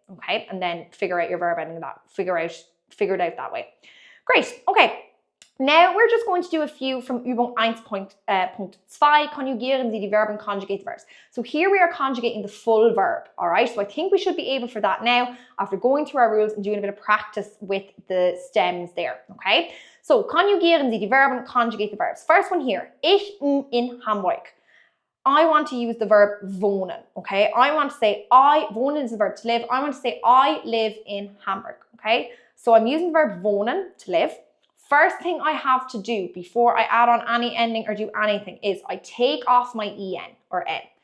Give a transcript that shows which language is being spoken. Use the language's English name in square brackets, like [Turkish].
[English] Okay, and then figure out your verb ending figure it out that way. Great, okay. Now we're just going to do a few from Übung 1.2, [German] conjugieren Sie die Verben, [English] conjugate the verbs. So here we are conjugating the full verb, all right? So I think we should be able for that now after going through our rules and doing a bit of practice with the stems there, okay? So [German] conjugieren Sie die Verben, [English] conjugate the verbs. First one here, [German] ich in Hamburg. [English] I want to use the verb wohnen, okay? I want to say wohnen is the verb to live. I want to say I live in Hamburg, okay? So I'm using the verb wohnen, to live. First thing I have to do before I add on any ending or do anything is I take off my en or n.